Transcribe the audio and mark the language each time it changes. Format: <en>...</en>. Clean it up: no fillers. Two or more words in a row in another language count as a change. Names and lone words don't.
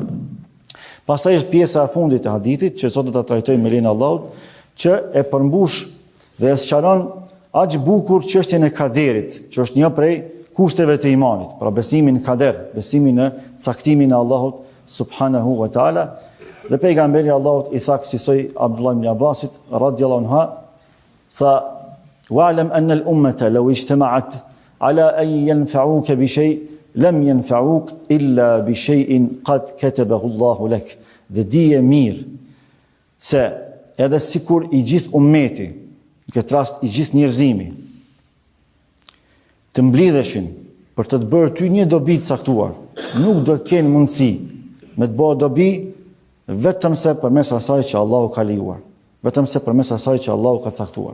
<sq>Pastaj është pjesa e fundit e hadithit që sot do ta trajtojmë me lenin e Allahut, që e përmbush dhe e sqaron aq bukur çështjen e kaderit, që është një prej kushteve të imanit, pra besimin në kader, besimin në caktimin e Allahut</sq> <ar>سبحانه وتعالى.</ar> <sq>Dhe pejgamberi Allahut i tha kësaj Abdullah ibn Abbasit</sq> <ar>رضي الله عنها,</ar> <sq>tha:</sq> <ar>"واعلم أن الأمة لو اجتمعت على أن ينفعك بشيء لم ينفعك إلا بشيء قد كتبه الله لك."</ar> <sq>Dhe dije mirë se edhe sikur i gjithë ummeti, në këtë rast i gjithë njerëzimi, të mblidheshin për të bërë ty një dobi të caktuar, nuk do të kenë mundësi me të bëjë dobi vetëm se përmes asaj që Allahu ka lejuar, vetëm se përmes asaj që Allahu ka caktuar.</sq>